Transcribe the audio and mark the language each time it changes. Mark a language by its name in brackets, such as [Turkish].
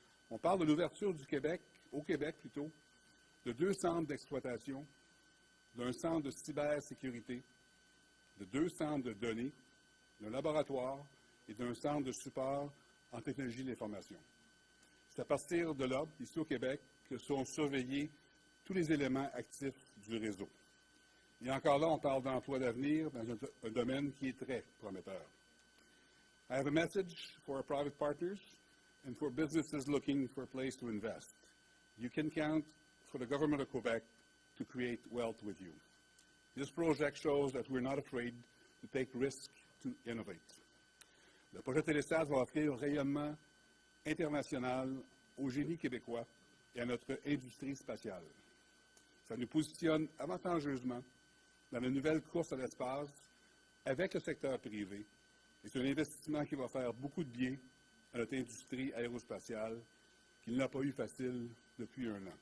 [French] On parle de l'ouverture du Québec, au Québec plutôt, de 2 centres d'exploitation, d'un centre de cybersécurité, de 2 centres de données, d'un laboratoire et d'un centre de support en technologie de l'information. C'est à partir de là, ici au Québec, que seront surveillés tous les éléments actifs du réseau. Et encore là, on parle d'emplois d'avenir dans un domaine qui est très prometteur. [English] I have a message for our private partners and for businesses looking for a place to invest. You can count for the government of Quebec to create wealth with you. This project shows that we're not afraid to take risks to innovate. [French] Le projet Télésat va offrir un rayonnement international au génie québécois et à notre industrie spatiale. Ça nous positionne avantageusement dans la nouvelle course à l'espace avec le secteur privé. Et c'est un investissement qui va faire beaucoup de bien à notre industrie aérospatiale, qui n'a pas eu facile depuis 1 an.